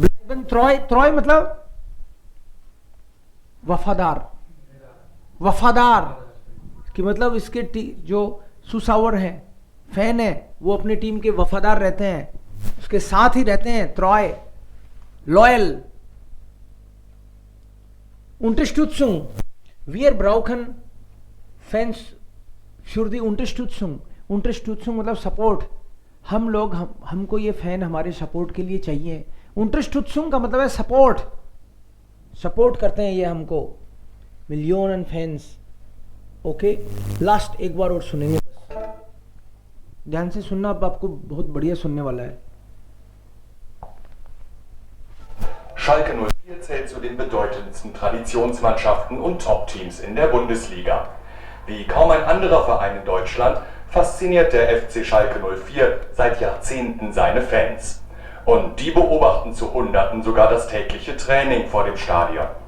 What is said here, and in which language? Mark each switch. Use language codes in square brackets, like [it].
[hi] त्रोय, त्रोय मतलब वफादार, वफादार कि मतलब इसके जो सुसावर है, फैन है, वो अपनी टीम के वफादार रहते हैं, उसके साथ ही रहते हैं। त्रोय, loyal. [de] Unterstützung, wir brauchen Fans für die Unterstützung। [hi] Unterstützung मतलब सपोर्ट, हम लोग हमको ये फैन हमारे सपोर्ट के लिए चाहिए। Unterstützung का मतलब है सपोर्ट, सपोर्ट करते हैं ये हमको, मिलियन फैंस। ओके, लास्ट एक बार और सुनेंगे, ध्यान से सुनना, अब आपको बहुत बढ़िया सुनने वाला है। [de] Schalke 04 zählt zu den bedeutendsten Traditionsmannschaften und Top-Teams in der Bundesliga. Wie kaum ein anderer Verein in Deutschland fasziniert der FC Schalke 04 seit Jahrzehnten seine Fans. Und die beobachten zu Hunderten sogar das tägliche Training vor dem Stadion.